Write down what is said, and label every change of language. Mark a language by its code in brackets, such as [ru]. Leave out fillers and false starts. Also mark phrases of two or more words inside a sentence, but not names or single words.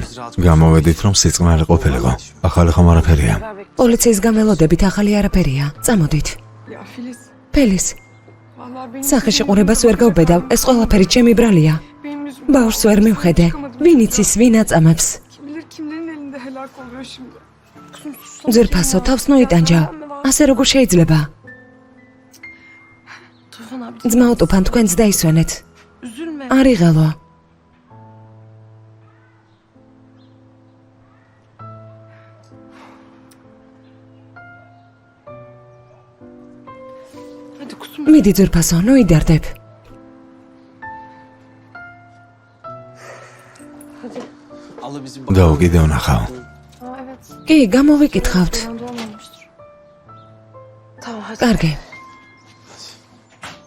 [ka] გამოვედით რომ სიწყნარი ყოფილიყო. ახალი ხომ არაფერია. პოლიციის გამელოდებით ახალი არაფერია. წამოდით. ფელის. სახეში ყურებას ვერ გავბედავ, ეს ყველაფერი ჩემი ბრალია. ბავშვს ვერ მივხედე. ვინ იცის, ვინ აწამებს? [tr] Kimlerin elinde helak oluyor şimdi? [ka] ძვირფასო, თავს ნოიტანჯა. ასე როგორ შეიძლება? ძმაო ტუფან, თქვენც დაისვენეთ. Üzülme. არ იღალო. [tr] Hadi kusum. [ka] მიდი ძვირფასო, ნოიდარდებ. [tr] Allah bizi [ka] გაუგიდე ვნახავ. კი, გამოვიკითხავთ. [tr] Olmamıştır. Tamam hadi. [ka] კარგი.